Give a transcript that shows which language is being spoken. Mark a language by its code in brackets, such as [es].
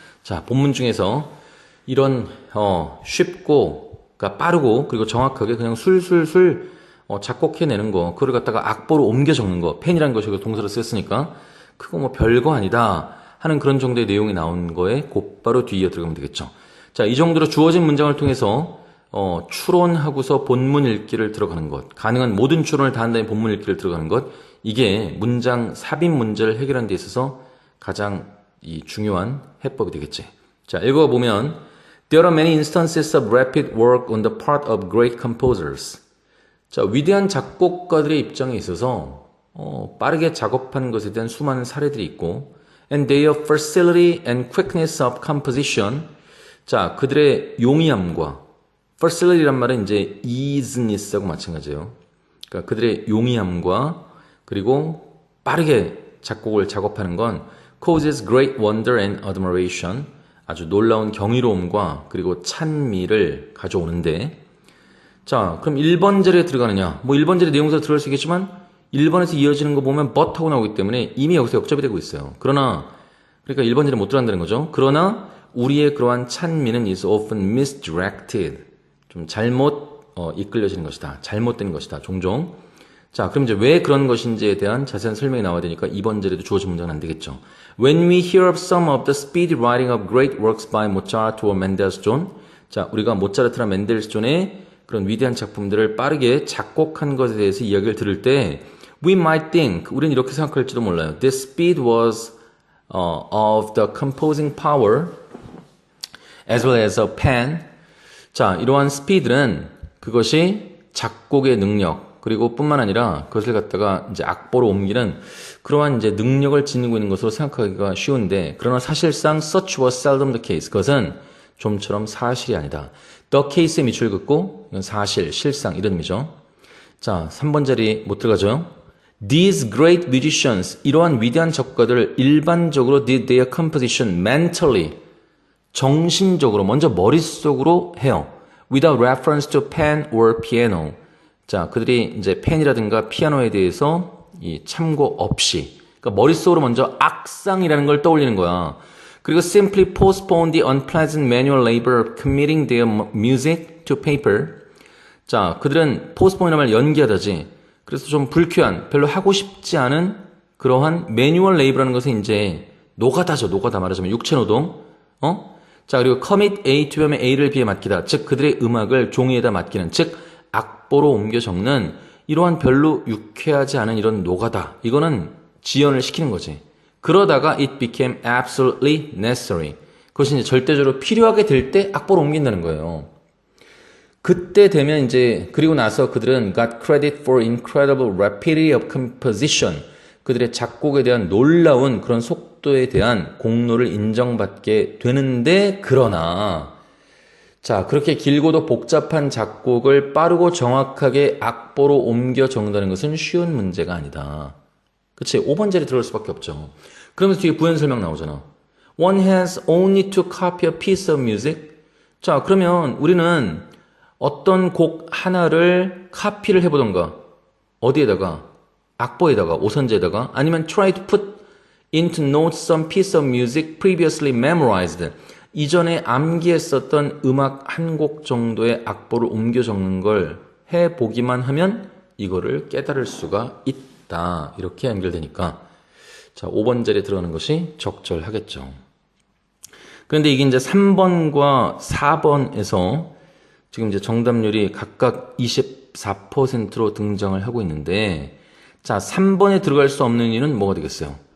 [ko] 자, 본문 중에서 이런 쉽고 그러니까 빠르고 그리고 정확하게 그냥 술술술 작곡해내는 거 그걸 갖다가 악보로 옮겨 적는 거 펜이라는 것이 동사로 썼으니까 그거 뭐 별거 아니다 하는 그런 정도의 내용이 나온 거에 곧바로 뒤이어 들어가면 되겠죠. 자, 이 정도로 주어진 문장을 통해서 추론하고서 본문 읽기를 들어가는 것 가능한 모든 추론을 다 한 다음에 본문 읽기를 들어가는 것 이게 문장 삽입 문제를 해결하는 데 있어서 가장 이 중요한 해법이 되겠지. 자, 읽어보면 [en] There are many instances of rapid work on the part of great composers. [ko] 자, 위대한 작곡가들의 입장에 있어서 빠르게 작업하는 것에 대한 수많은 사례들이 있고 [en] and their facility and quickness of composition. [ko] 자, 그들의 용이함과 facility란 말은 이제 easiness하고 마찬가지예요. 그러니까 그들의 용이함과 그리고 빠르게 작곡을 작업하는 건 [en] causes great wonder and admiration. [ko] 아주 놀라운 경이로움과 그리고 찬미를 가져오는데 자, 그럼 1번 자리에 들어가느냐? 뭐 1번 자리 내용사 들어갈 수 있겠지만 1번에서 이어지는 거 보면 but 하고 나오기 때문에 이미 여기서 역접이 되고 있어요. 그러니까 1번 자리에 못 들어간다는 거죠. 그러나 우리의 그러한 찬미는 [en] is often misdirected. [ko] 좀 잘못 이끌려지는 것이다. 잘못된 것이다. 종종. 자, 그럼 이제 왜 그런 것인지에 대한 자세한 설명이 나와야 되니까 2번 자리도 주어진 문장은 안 되겠죠. [en] When we hear of some of the speed writing of great works by Mozart or Mendelssohn, [ko] 자, 우리가 모차르트나 멘델스존의 그런 위대한 작품들을 빠르게 작곡한 것에 대해서 이야기를 들을 때 [en] we might think, [ko] 우리는 이렇게 생각할지도 몰라요. [en] This speed was of the composing power as well as a pen. [ko] 자, 이러한 스피드는 그것이 작곡의 능력, 그리고 뿐만 아니라 그것을 갖다가 이제 악보로 옮기는 그러한 이제 능력을 지니고 있는 것으로 생각하기가 쉬운데, 그러나 사실상 [en] such was seldom the case. [ko] 그것은 좀처럼 사실이 아니다. The case에 밑줄 긋고, 이건 사실, 실상, 이런 의미죠. 자, 3번 자리 못 들어가죠. [en] These great musicians, [ko] 이러한 위대한 작곡가들을 일반적으로 [en] did their composition mentally, [ko] 정신적으로, 먼저 머릿속으로 해요. [en] Without reference to pen or piano. [ko] 자, 그들이 이제 펜이라든가 피아노에 대해서 이 참고 없이, 그러니까 머릿속으로 먼저 악상이라는 걸 떠올리는 거야. [en] 그리고 simply postpone the unpleasant manual labor of committing their music to paper. [ko] 자, 그들은 postpone이라는 말 연기하다지. 그래서 좀 불쾌한, 별로 하고 싶지 않은 그러한 매뉴얼 레이버라는 것은 이제 노가다죠. 노가다 말하자면 육체노동. 자, 그리고 commit A to B면 A를 B에 맡기다. 즉 그들의 음악을 종이에다 맡기는, 즉 악보로 옮겨 적는 이러한 별로 유쾌하지 않은 이런 노가다. 이거는 지연을 시키는 거지. [en] 그러다가 it became absolutely necessary. [ko] 그것이 이제 절대적으로 필요하게 될 때 악보로 옮긴다는 거예요. 그때 되면 이제, 그리고 나서 그들은 [en] got credit for incredible rapidity of composition. [ko] 그들의 작곡에 대한 놀라운 그런 속도에 대한 공로를 인정받게 되는데, 그러나, 자, 그렇게 길고도 복잡한 작곡을 빠르고 정확하게 악보로 옮겨 적는다는 것은 쉬운 문제가 아니다. 그치? 5번 자리 들어갈 수밖에 없죠. 그러면서 뒤에 부연 설명 나오잖아. [en] One has only to copy a piece of music. [ko] 자, 그러면 우리는 어떤 곡 하나를 카피를 해보던가, 어디에다가? 악보에다가, 오선지에다가, 아니면 [en] try to put into notes some piece of music previously memorized. [ko] 이전에 암기했었던 음악 한 곡 정도의 악보를 옮겨 적는 걸 해보기만 하면 이거를 깨달을 수가 있다. 이렇게 연결되니까, 자, 5번 자리에 들어가는 것이 적절하겠죠. 그런데 이게 이제 3번과 4번에서 지금 이제 정답률이 각각 24%로 등장을 하고 있는데, 자, 3번에 들어갈 수 없는 이유는 뭐가 되겠어요?